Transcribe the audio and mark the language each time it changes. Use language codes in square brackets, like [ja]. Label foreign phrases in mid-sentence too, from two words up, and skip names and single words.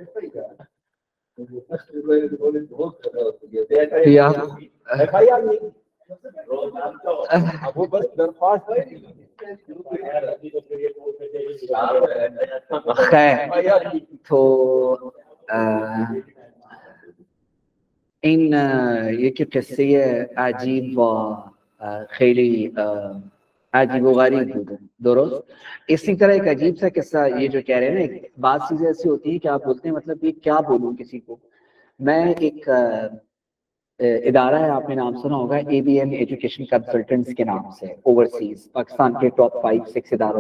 [ur] وہ بس درخواست خیر. [fa] تو این یکی قصه عجیب و خیلی عجیب و غریب بوده. [ur] درست اسی طرح ایک عجیب سا قصہ یہ جو کہہ رہے ہیں نا, بعض چیزیں ایسی ہوتی ہیں کہ آپ بولتے ہیں مطلب یہ کیا بولوں کسی کو. میں ایک ادارہ ہے, آپ نے نام سنا ہوگا, ABM ایجوکیشن کنسلٹنٹس کے نام سے, اوورسیز پاکستان کے ٹاپ 5-6 اداروں.